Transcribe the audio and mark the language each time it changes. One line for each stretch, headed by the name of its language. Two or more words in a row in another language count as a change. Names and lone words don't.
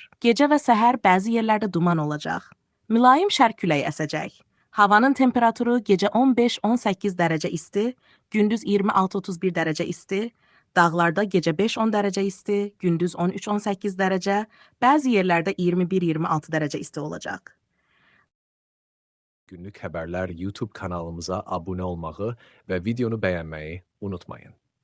Azerbaijani: Gecə və səhər bəzi yerlərdə duman olacaq. Mülayim şərq küləyi əsəcək. Havanın temperaturu gecə 15-18 dərəcə isti, gündüz 26-31 dərəcə isti, dağlarda gecə 5-10 dərəcə isti, gündüz 13-18 dərəcə, bəzi yerlərdə 21-26 dərəcə isti olacaq.
Turkish: Günlük Haberler YouTube kanalımıza abone olmayı ve videonu beğenmeyi unutmayın.